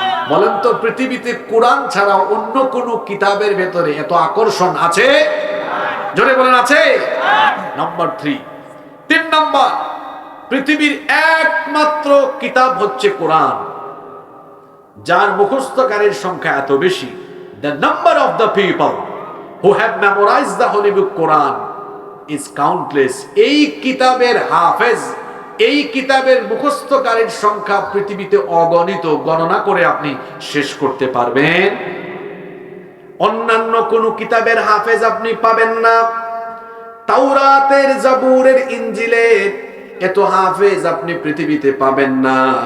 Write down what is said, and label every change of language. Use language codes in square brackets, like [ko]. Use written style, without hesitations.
[bn] বলেন তো, পৃথিবীতে কোরআন ছাড়া অন্য কোন কিতাবের ভেতরে এত আকর্ষণ আছে? জোরে বলেন, আছে? নাম্বার 3 নম্বর, পৃথিবীর একমাত্র কিতাব হচ্ছে কোরআন, যার মুখস্থকারীর সংখ্যা এত বেশি। [en] The number of the people who have memorized the holy book Quran is countless. [bn] এই কিতাবের হাফেজ, এই কিতাবের মুখস্থকারীর সংখ্যা পৃথিবীতে অগণিত, গণনা করে আপনি শেষ করতে পারবেন। অন্যান্য কোন কিতাবের হাফেজ আপনি পাবেন না। তাওরাতের, জাবুরের, ইনজিলের এত হাফেজ আপনি পৃথিবীতে পাবেন না।